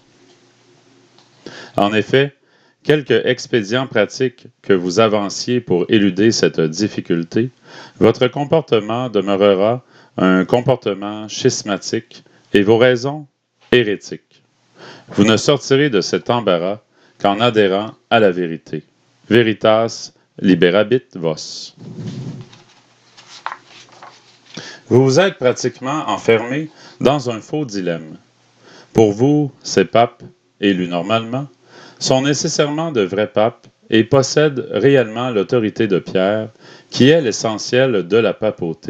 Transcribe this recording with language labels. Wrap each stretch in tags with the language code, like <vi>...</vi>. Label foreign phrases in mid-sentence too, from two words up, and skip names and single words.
<fr>En effet, quelque expédient pratique que vous avanciez pour éluder cette difficulté, votre comportement demeurera un comportement schismatique et vos raisons hérétiques. Vous ne sortirez de cet embarras qu'en adhérant à la vérité.</fr> <la>Veritas liberabit vos.</la> <fr>Vous vous êtes pratiquement enfermé dans un faux dilemme. Pour vous, ces papes, élus normalement, sont nécessairement de vrais papes et possèdent réellement l'autorité de Pierre, qui est l'essentiel de la papauté.</fr>